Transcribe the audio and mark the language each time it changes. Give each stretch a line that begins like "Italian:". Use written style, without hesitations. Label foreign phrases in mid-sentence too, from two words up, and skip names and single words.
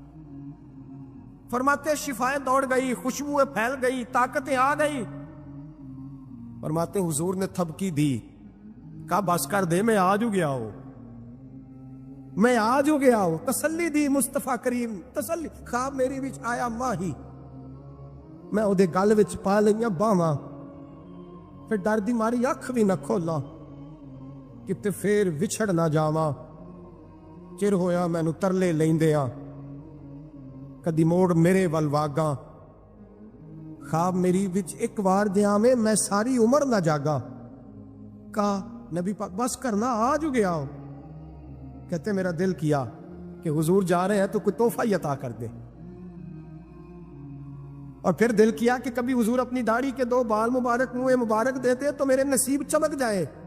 Urdu: فرماتے شفائیں دوڑ گئی، خوشبوئیں پھیل گئی، طاقتیں آ گئی۔ فرماتے حضور نے تھپکی دی، کہا بس کر دے، میں آج ہو گیا ہوں، میں آج ہو گیا ہوں۔ تسلی دی مصطفیٰ کریم، تسلی۔
Punjabi: خواب میری وچ آیا ماہی، میں وہ گل وچ پا لئیاں باواں، پھر ڈر دی ماری اکھ بھی نہ کھولا کتے پھر وچھڑ نہ جاواں۔ چر ہویا مینوں ترلے لیندیاں، کدی موڑ میرے ول واگاں۔ خواب میری وچ ایک وار دیاں میں ساری عمر نہ جاگا۔
Urdu: کہا نبی پاک بس کرنا، آج ہو گیا ہوں۔ کہتے میرا دل کیا کہ حضور جا رہے ہیں تو کوئی تحفہ ہی عطا کر دے، اور پھر دل کیا کہ کبھی حضور اپنی داڑھی کے 2 بال مبارک منہ مبارک دیتے تو میرے نصیب چمک جائے۔